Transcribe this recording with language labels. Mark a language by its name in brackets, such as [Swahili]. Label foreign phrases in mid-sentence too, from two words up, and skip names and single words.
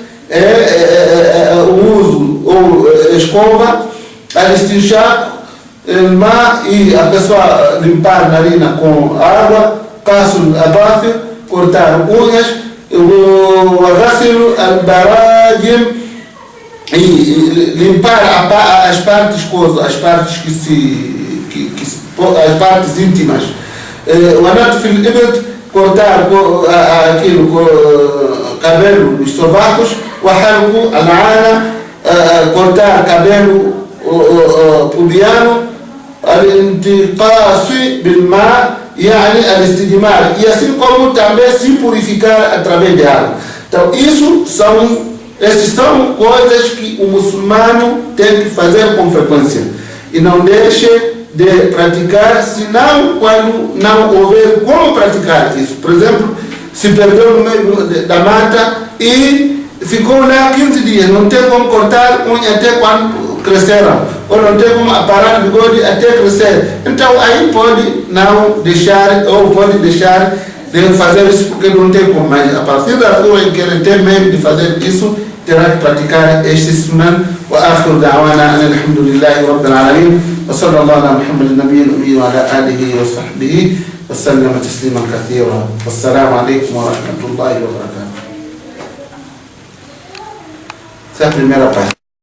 [Portuguese] o uso ou escova, al-istinshaq, má, e a pessoa limpar a narina com água, caço abafir, cortar unhas, o [Arabic] غسل البراجم, [Portuguese] e limpar as partes as partes íntimas. O [Arabic] نتف الإبط, [Portuguese] cortar aquilo, cabelo dos sovacos, o [Arabic] حلق العانة, [Portuguese] cortar cabelo pubiano, [Arabic] الانتقاص بالماء يعني الاستجمار, [Portuguese] e assim como também se purificar através de água. Então, essas são coisas que o muçulmano tem que fazer com frequência e não deixe de praticar, senão quando não houver como praticar isso. Por exemplo, se perdeu no meio da mata e ficou lá 15 dias, não tem como cortar unha até quando cresceram, ou não tem como aparar o bigode até crescer. Então aí pode não deixar, ou pode deixar de fazer isso porque não tem como, mas a partir da rua em que ele tem meio de fazer isso, terá que praticar este sunan. [Arabic] وآخر دعوانا الحمد لله رب العالمين وصلى الله على محمد النبي الأمي وعلى آله وصحبه وسلم تسليما كثيرا. والسلام عليكم ورحمة الله وبركاته. [Portuguese] Essa é a primeira parte.